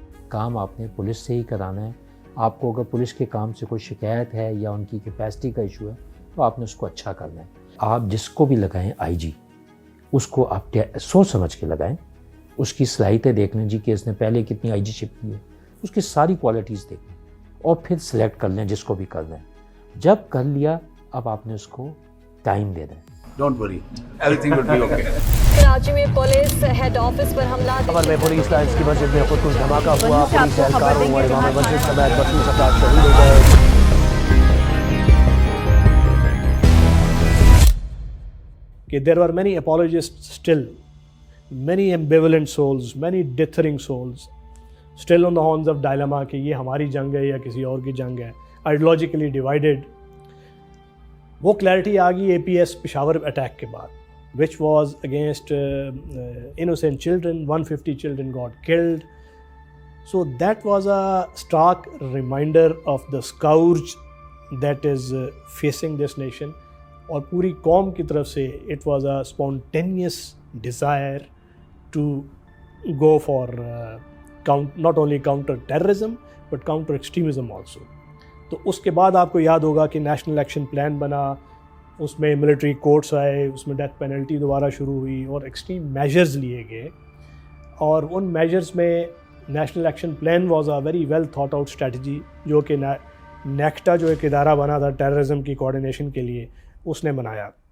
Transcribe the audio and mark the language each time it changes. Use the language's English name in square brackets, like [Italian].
[Urdu] کام آپ نے پولیس سے ہی کرانا ہے. آپ کو اگر پولیس کے کام سے کوئی شکایت ہے یا ان کی کیپیسٹی کا ایشو ہے تو آپ نے اس کو اچھا کرنا ہے. آپ جس کو بھی لگائیں آئی جی, اس کو آپ سوچ سمجھ کے لگائیں. اس کی صلاحیتیں دیکھ لیں جی کہ اس نے پہلے کتنی آئی جی شپ کی ہے, اس کی ساری کوالٹیز دیکھ لیں اور پھر سلیکٹ کر لیں جس کو بھی کرنا ہے. جب کر لیا اب آپ نے اس کو ٹائم دے دیں. [English] Don't worry, everything will be okay. [Urdu] Karachi میں پولیس ہیڈ آفس پر حملہ. خبر میں پولیس لائنس کی مسجد میں خودکش دھماکہ ہوا. پولیس اہلکاروں اور امام مسجد سمیت 32 افراد شہید ہو گئے. [English] کہ there were many apologists still, many ambivalent souls, many dithering souls still on the horns of dilemma [Urdu] کہ یہ ہماری جنگ ہے یا کسی اور کی جنگ ہے, [English] ideologically divided. [Urdu] وہ کلیئرٹی آ گئی اے پی ایس پشاور اٹیک کے بعد, [English] which was against innocent children. 150 children got killed. So that was a stark reminder of the scourge that is facing this nation. [Urdu] اور پوری قوم کی طرف سے [English] it was a spontaneous desire to go for not only counter terrorism but counter extremism also. [Urdu] تو اس کے بعد آپ کو یاد ہوگا کہ نیشنل ایکشن پلان بنا, اس میں ملٹری کورٹس آئے, اس میں ڈیتھ پینلٹی دوبارہ شروع ہوئی اور ایکسٹریم میجرز لیے گئے. اور ان میجرز میں national action plan [English] was a very well thought out strategy, [Urdu] جو کہ نیکٹا جو ایک ادارہ بنا تھا ٹیررزم کی کوآرڈینیشن کے لیے, اس نے بنایا.